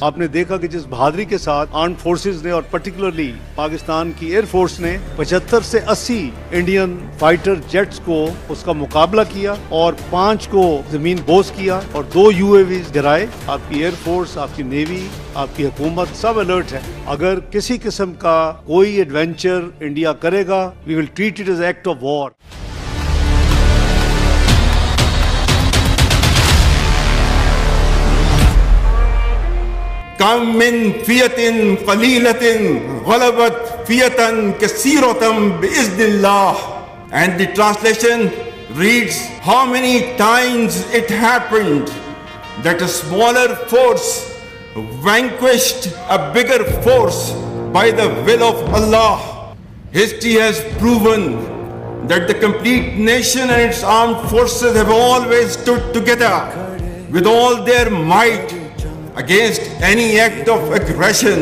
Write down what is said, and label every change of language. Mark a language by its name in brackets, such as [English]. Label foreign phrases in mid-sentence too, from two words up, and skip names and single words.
[Urdu] آپ نے دیکھا کہ جس بہادری کے ساتھ [English] Armed Forces [Urdu] نے اور پرٹیکولرلی پاکستان کی ایئرفورس نے 75 سے 80 [English] Indian fighter jets [Urdu] کو اس کا مقابلہ کیا اور 5 کو زمین بوس کیا اور 2 UAVs گرائے. آپ کی ایئرفورس، آپ کی نیوی، آپ کی حکومت سب الرٹ ہے. اگر کسی قسم کا کوئی ایڈونچر انڈیا کرے گا, [English] We will treat it as act of war. [Arabic] كم من فئة قليلة غلبت فئة كثيرة بإذن الله. [English] And the translation reads, how many times it happened that a smaller force vanquished a bigger force by the will of Allah. History has proven that the complete nation and its armed forces have always stood together with all their might against any act of aggression.